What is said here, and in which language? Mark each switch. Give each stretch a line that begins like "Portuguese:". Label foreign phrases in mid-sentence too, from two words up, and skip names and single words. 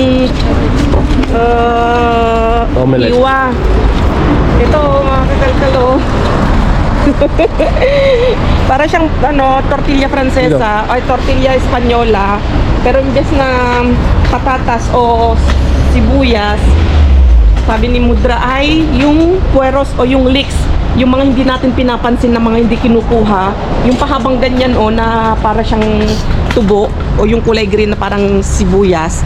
English: omelette.
Filipino: iwa. Ito mga kakalkalo. Para siyang
Spanish: tortilla francesa o tortilla espanyola,
Filipino: pero imbes na patatas o sibuyas, sabi ni Mudra ay yung pueros o yung leeks, yung mga hindi natin pinapansin na mga hindi kinukuha, yung pahabang ganyan na para siyang tubo o yung kulay green na parang sibuyas.